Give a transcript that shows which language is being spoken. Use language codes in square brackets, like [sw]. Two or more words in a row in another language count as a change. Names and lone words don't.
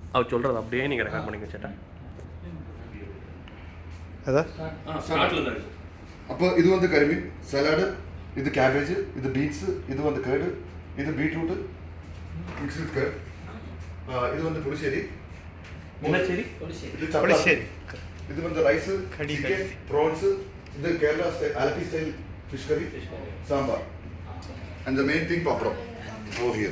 [ta] அவர் சொல்கிறது அப்படியே நீங்கள் ரெக்கார்ட் பண்ணிக்க சேட்டா. அதான் [ml] അപ്പോൾ ഇത് വന്ന് കരിമീൻ സലാഡ്, ഇത് ക്യാബേജ്, ഇത് ബീൻസ്, ഇത് വന്ന് കേട്, ഇത് [en] beetroot mix with [ml] കേട്, ഇത് വന്ന് പുളിശ്ശേരി, ഇത് ചപ്പാത്തി, ഇത് വന്ന് റൈസ്, ചിക്കൻ, പ്രോൺസ്, ഇത് [en] Kerala style Alleppey style fish curry, [ml] സാമ്പാർ [en] and the main thing [ml] പപ്പടം [en] over here.